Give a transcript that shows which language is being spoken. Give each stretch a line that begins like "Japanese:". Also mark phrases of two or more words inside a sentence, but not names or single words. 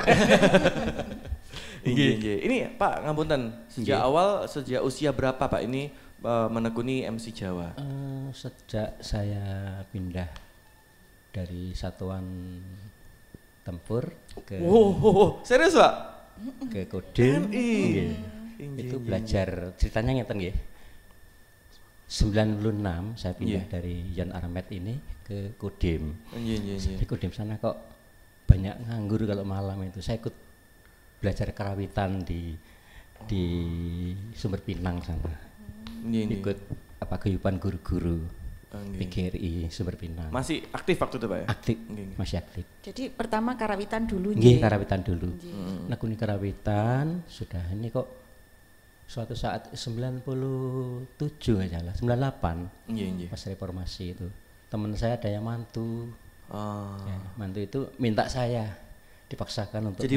Indonesian: Ini Pak ngapunten, sejak usia berapa Pak ini menekuni MC Jawa? Sejak saya pindah dari satuan tempur ke serius Pak? Ke Kodim. Itu belajar ceritanya
Javanese: ngeten nggih.
Indonesian: 96 saya pindah dari Yan Armet ini ke Kodim. Di Kodim sana kok banyak nganggur kalau malam itu. Saya ikut belajar karawitan di Sumber Pinang sana. Ikut kehidupan guru-guru PGRI Sumber Pinang. Masih aktif waktu itu Pak ya? Aktif, masih aktif. Jadi pertama karawitan dulu nggih. Karawitan dulu. Nekuni karawitan sudah ini kok suatu saat 97 nggak salah, 98 pas reformasi itu teman saya ada yang mantu. Ya, mantu itu minta saya dipaksakan untuk jadi